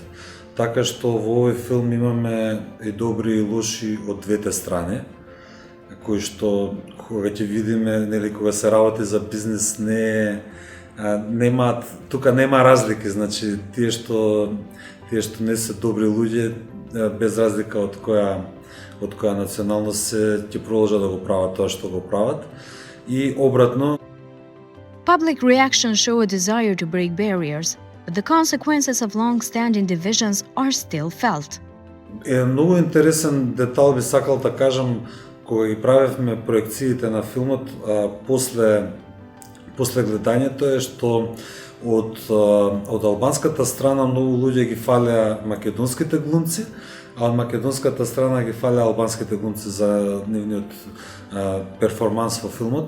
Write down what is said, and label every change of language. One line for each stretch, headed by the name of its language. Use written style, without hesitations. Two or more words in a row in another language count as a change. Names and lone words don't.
Macedonian: Така што во овој филм имаме и добри и лоши од двете страни, кои што кога ќе видиме, нели кога се работи за бизнес тука нема разлики, значи тие што не се добри луѓе без разлика од која националност ќе продолжат да го прават тоа што го прават и обратно.
English: Public reactions show a desire to break barriers, but the consequences of long-standing divisions are still felt.
Macedonian: Многу интересен детал би сакал да кажам, кога ги правевме проекциите на филмот, после гледањето е што од албанската страна многу луѓе ги фалеа македонските глумци, а од македонската страна ги фалеа албанските глумци за нивниот перформанс во филмот.